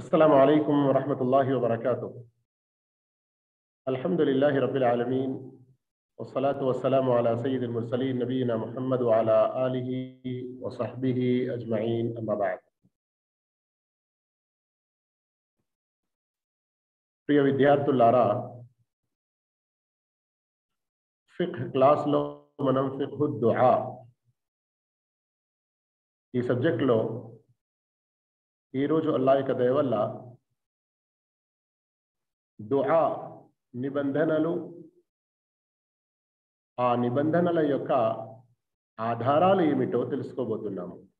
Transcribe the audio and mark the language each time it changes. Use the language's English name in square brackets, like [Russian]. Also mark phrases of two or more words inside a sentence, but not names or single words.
[Arabic] السلام عليكم ورحمة الله وبركاته. الحمد لله رب العالمين والصلاة والسلام على سيد المرسلين نبينا محمد وعلى آله وصحبه أجمعين أما بعد. [Telugu] ప్రియ విద్యార్థులారా, ఫిక్హ్ క్లాస్లో మనం [Arabic] فقه دعاء [Telugu] ఈ సబ్జెక్ట్లో ఈరోజు అల్లాహ్ యొక్క దయ వల్ల దుఆ నిబంధనలు, ఆ నిబంధనల యొక్క ఆధారాలు ఏమిటో తెలుసుకోబోతున్నాము.